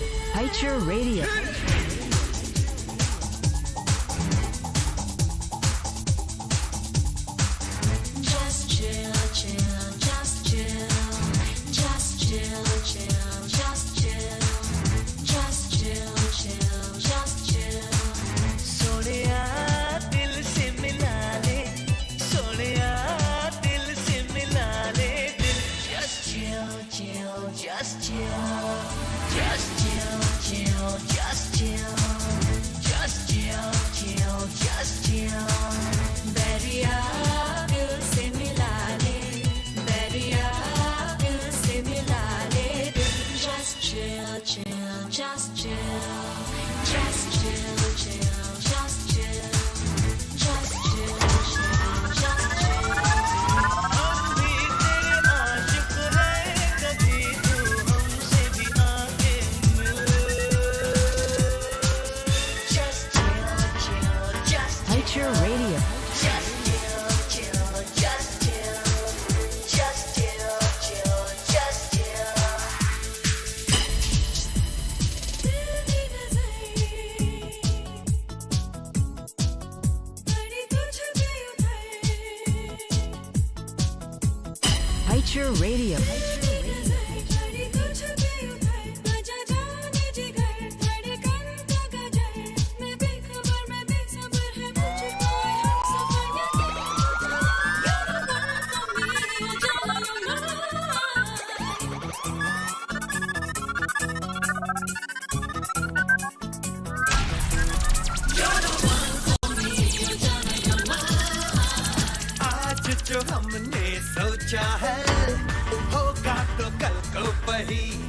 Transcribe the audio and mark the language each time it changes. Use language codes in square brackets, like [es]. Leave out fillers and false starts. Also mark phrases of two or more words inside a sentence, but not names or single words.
[en] Kaieteur Radio. Just chill, chill, just chill. Just chill, chill, just chill. Just chill, chill, just chill. [hi] सोनिया दिल से मिला ले, सोनिया दिल से मिला ले दिल. [en] Just chill, chill, just chill. Just chill, chill, just chill. Just chill, chill, just chill. [hi] बैरिया दिल से मिला ले, बैरिया दिल से मिला ले दिल. [en] Just chill, chill, just chill. Just chill, chill, just chill. Just chill, chill, just chill. [hi] हम भी तेरे आशिक हैं, कभी तू हमसे भी आके मिल. [en] Just chill, chill, just Kaieteur Radio. Just chill, chill, just chill. Just chill, chill, just chill. [hi] तेरी नज़र बड़ी तुझ पे उतर. Kaieteur Radio. तेरी नज़र बड़ी तुझ पे उतर. आजा जाने जिगर धड़कन का गजर. मैं बेखबर मैं बेसब्र है मुझको हमसफर. [en] You're the one for me, [hi] आजा आज जो हमने सोचा है होगा तो कल को वही.